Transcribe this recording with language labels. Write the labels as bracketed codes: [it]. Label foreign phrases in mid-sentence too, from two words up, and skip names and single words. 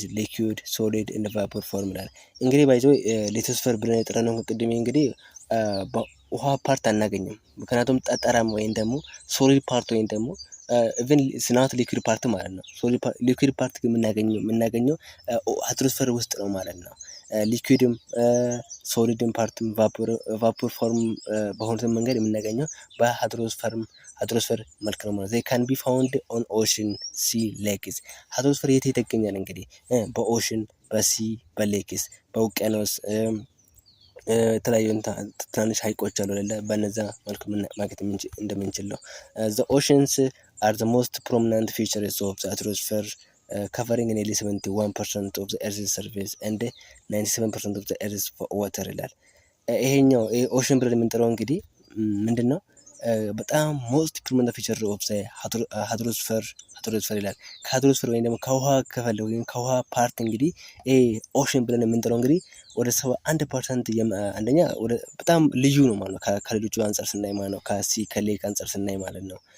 [en] liquid solid in vapor form [am] ይላል። እንግዲህ ባይዞ ሊቶስፌር ብለን የጠራነው ከቅድሜ እንግዲህ ውሃ ፓርት አናገኝም። ምክንያቱም ጠጠራም ወይም ደግሞ [en] solid part [am] ወይም ደግሞ ኢቭን ስናት [en] liquid part [am] ማለት ነው። [en] liquid part [am] ግን የምናገኘው ሃይድሮስፌር ውስጥ ነው ማለት ነው። ሊኩዊድም ሶሊድም ፓርትም [en] vapor form [am] በሆኑትን መንገድ የምናገኘው በሃይድሮስፌር መልክ ነው ማለት። [en] they can be found on ocean, sea, lakes። [am] ሃይድሮስፌር የት ይገኛል? እንግዲህ በኦሽን፣ በሲ፣ በሌክስ፣ በውቅያኖስ የተለያዩ ትናንሽ ሀይቆች አሉ አይደለ? በነዛ መልኩ ማግኘት እንደምንችል ነው። [en] the oceans are the most prominent features of the atmosphere, covering nearly 71% of the earth's surface and 97% of the earth's water [am] ይላል። ይሄኛው ኦሽን ብለን የምንጠራው እንግዲህ ምንድነው? በጣም [en] most prominent feature of the hydrosphere [am] ይላል። ከሃይድሮስፌር ወይም ደግሞ ከውሃ ክፍል ወይም ከውሃ ፓርት እንግዲህ ኦሽን ብለን የምንጠራው እንግዲህ ወደ 71% አንደኛ ወደ በጣም ልዩ ነው ማለት ነው። ከሌሎቹ አንፃር ስናይ ማለት ነው። ከሲ ከሌክ አንፃር ስናይ ማለት ነው።